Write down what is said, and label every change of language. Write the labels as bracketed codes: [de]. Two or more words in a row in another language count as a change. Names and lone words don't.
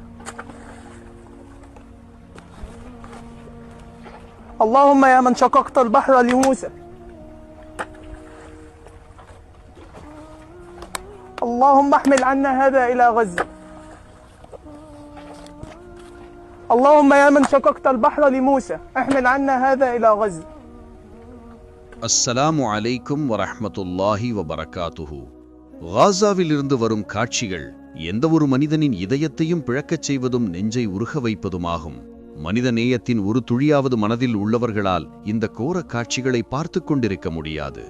[ar] اللهم يا من شققت البحر لموسى. اللهم احمل عنا هذا إلى غزة. اللهم يا من شققت البحر لموسى احمل عنا هذا إلى غزة. السلام عليكم ورحمة الله وبركاته. [ta] காசாவிலிருந்து வரும் காட்சிகள் எந்த ஒரு மனிதனின் இதயத்தையும் பிழக்கச் செய்வதும் நெஞ்சை உருக வைப்பதுமாகும். மனித நேயத்தின் ஒரு துளியாவது மனதில் உள்ளவர்களால் இந்த கோர காட்சிகளை பார்த்து கொண்டிருக்க முடியாது.